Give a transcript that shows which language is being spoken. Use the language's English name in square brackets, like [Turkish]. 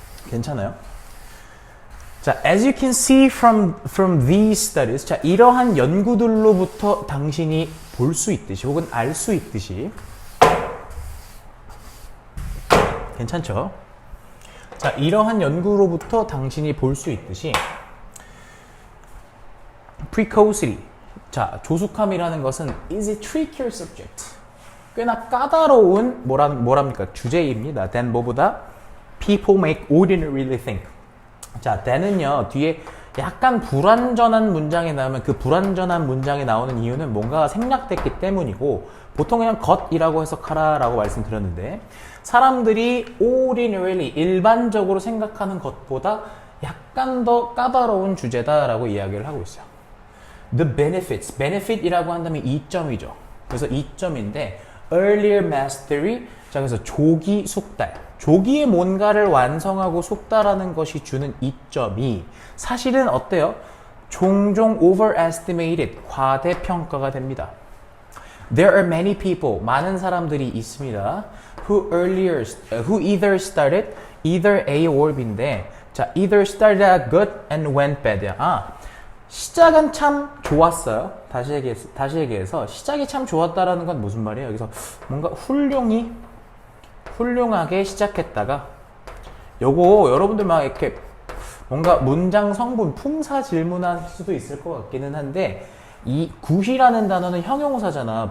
[Korean] 괜찮아요? 자, [English] as you can see from these studies, [Korean] 자, 이러한 연구들로부터 당신이 볼 수 있듯이 혹은 알 수 있듯이 괜찮죠? 자, 이러한 연구로부터 당신이 볼 수 있듯이 precocity. 자, 조숙함이라는 것은 [English] is a trickier subject. [Korean] 꽤나 까다로운 뭐랍니까? 주제입니다. [English] than [Korean] 뭐보다 [English] people make ordinarily think. [Korean] 자, than은요, 뒤에 약간 불완전한 문장이 나오면 그 불완전한 문장이 나오는 이유는 뭔가가 생략됐기 때문이고 보통 그냥 것이라고 해석하라라고 말씀드렸는데 사람들이 ordinarily 일반적으로 생각하는 것보다 약간 더 까다로운 주제다라고 이야기를 하고 있어요. The benefits, benefit이라고 한다면 이점이죠. 그래서 이점인데 [English] earlier mastery, [Korean] 자, 그래서 조기 숙달, 조기에 뭔가를 완성하고 속다라는 것이 주는 이점이 사실은 어때요? 종종 overestimated, 과대평가가 됩니다. [English] There are many people, [Korean] 많은 사람들이 있습니다. [English] who either started, either A or B인데, 자, either started out good and went bad. [Korean] 아, 시작은 참 좋았어요. 다시 얘기해서 시작이 참 좋았다라는 건 무슨 말이에요? 여기서 뭔가 훌륭하게 시작했다가 요거 여러분들 막 이렇게 뭔가 문장 성분 품사 질문할 수도 있을 것 같기는 한데 이 굿이라는 단어는 형용사잖아.